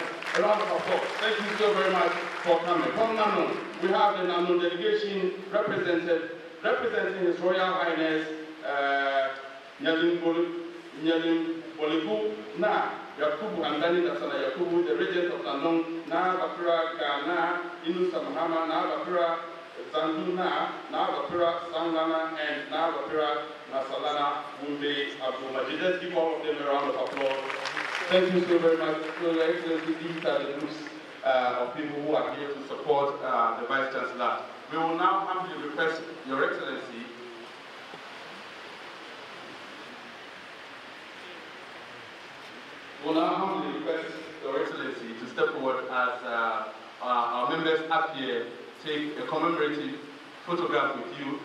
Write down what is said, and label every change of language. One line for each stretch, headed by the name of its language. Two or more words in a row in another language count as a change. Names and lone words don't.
English: A round of applause. Thank you so very much for coming. From Nanon, we have the Nanon delegation representing His Royal Highness Nyalim Bolibu Na Yakubu Andani Nasana Yakubu, the regent of Nanon, Na Bakura Ghana, Inu Samahama, Na Bakura Zanduna, Na Bakura Sangana, and Na Bakura Nasalana Wunde Abdul Majid. Let's give all of them a round of applause. Thank you so very much. Your Excellency, these are the groups of people who are here to support the Vice Chancellor. We will now humbly request Your Excellency to step forward as our members up here take a commemorative photograph with you.